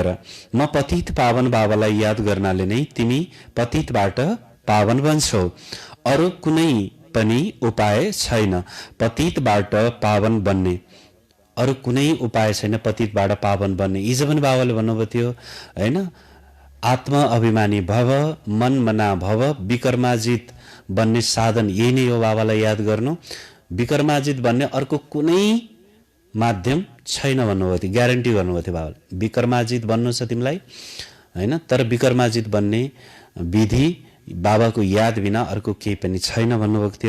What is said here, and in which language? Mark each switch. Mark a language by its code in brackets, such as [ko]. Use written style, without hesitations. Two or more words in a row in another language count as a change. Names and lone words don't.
[ne] म पतित पावन बाबालाई याद गर्नाले नै तिमी पतितबाट पावन बन्छौ। अरू कुनै पनि उपाय छैन पतितबाट पावन बन्ने, अरू कुनै उपाय छैन पतितबाट पावन बन्ने। हिजो पनि बाबाले भन्नुभएको थियो होइन, [sa] आत्मा अभिमानी भव, मन मना भव, [ne] विकर्माजित बन्ने साधन यही नै हो बाबालाई याद गर्नु। विकर्माजित बन्ने अर्को कुनै माध्यम छैन भन्नुभएको थियो, ग्यारेन्टी गर्नुभएको थियो बाबाले। विकर्माजित बन्नु छ तिमीलाई होइन, तर विकर्माजित बन्ने विधि बाबाको याद बिना अर्को केही पनि छैन भन्नुभएको थियो।